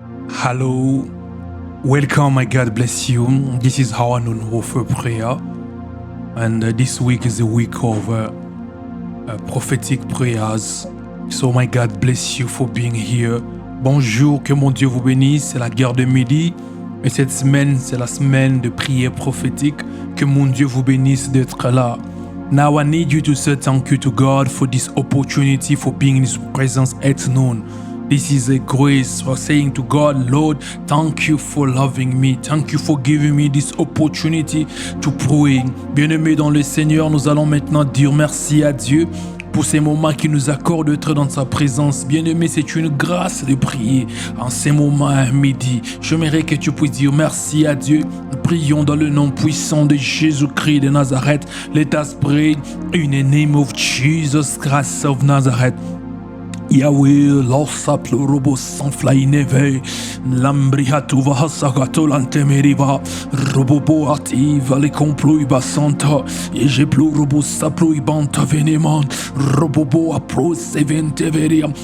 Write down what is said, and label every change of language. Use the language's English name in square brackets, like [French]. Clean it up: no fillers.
[English] Hello, welcome, my God bless you. This is how I know for prayer, and this week is a week of prophetic prayers. So my God bless you for being here. [French] Bonjour, que mon Dieu vous bénisse. C'est la guerre de midi, et cette semaine, c'est la semaine de prière prophétique. Que mon Dieu vous bénisse d'être là. [English] Now I need you to say thank you to God for this opportunity for being in His presence at noon. This is a grace for saying to God, Lord, thank you for loving me. Thank you for giving me this opportunity to pray. [French] Bien-aimés dans le Seigneur, nous allons maintenant dire merci à Dieu pour ces moments qu'il nous accorde d'être dans sa présence. Bien-aimé, c'est une grâce de prier en ces moments à midi. J'aimerais que tu puisses dire merci à Dieu. Prions dans le nom puissant de Jésus-Christ de Nazareth. [English] Let us pray in the name of Jesus Christ of Nazareth. Yahweh, losa plorobo sanflai neve, lambriatu vahasagato lantemeriva, robobo ativa le complui basanta, et j'ai plorobo saplui banta veneman, robobo apro sevente veria.